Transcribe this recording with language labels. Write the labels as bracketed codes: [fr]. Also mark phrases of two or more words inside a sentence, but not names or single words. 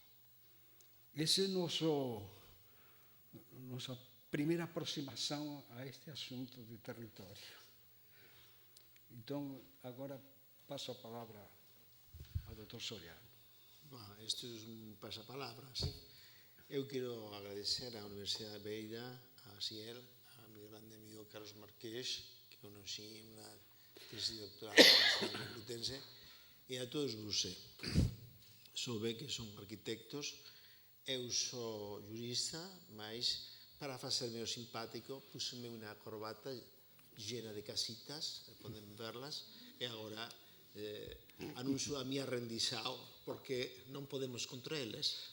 [pt] Essa é nossa primeira aproximação a este assunto de território. Então, agora passo a palavra ao Dr. Soriano. Bom, isto é um pasapalavras. Eu quero agradecer à Universidade de Beira, a Ciel, a meu grande amigo Carlos Marqués, [gl] que conocí na tesi de doctorado [pt] na Universidade Complutense, e a todos vocês. [gl] Soube que son arquitectos, eu sou jurista, mas para facerme o simpático, puse-me unha corbata [es] llena de casitas, [gl] poden verlas, e agora anuncio a miña rendição, porque non podemos contra eles.